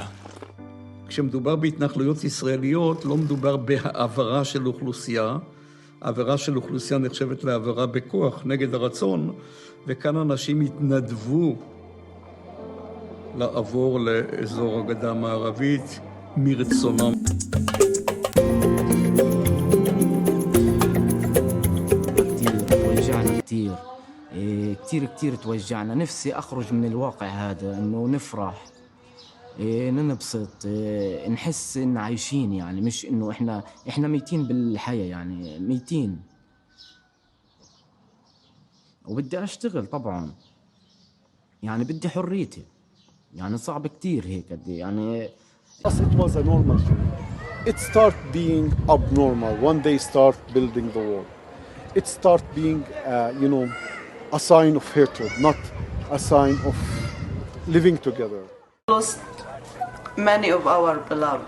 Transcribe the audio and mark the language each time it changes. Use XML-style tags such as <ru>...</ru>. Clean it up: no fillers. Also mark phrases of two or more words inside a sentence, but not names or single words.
<he>כשמדובר בהתנחלויות ישראליות, לא מדובר בהעברה של אוכלוסייה. העברה של אוכלוסייה נחשבת להעברה בכוח נגד הרצון, וכאן אנשים התנדבו לעבור לאזור הגדה המערבית מרצונם.</he> <ar>كتير توجعنا. نفسي أخرج من الواقع هذا، إنه نفرح، ننبسط، نحس إن عايشين، يعني مش إنه إحنا ميتين بالحياة، يعني ميتين. وبدي أشتغل طبعاً، يعني بدي حريتي، يعني صعب كتير هيك يعني.</ar> <en>It was a normal thing. It start being abnormal when they start building the wall. It start being, a sign of hatred, not a sign of living together. Lost many of our beloved.</en>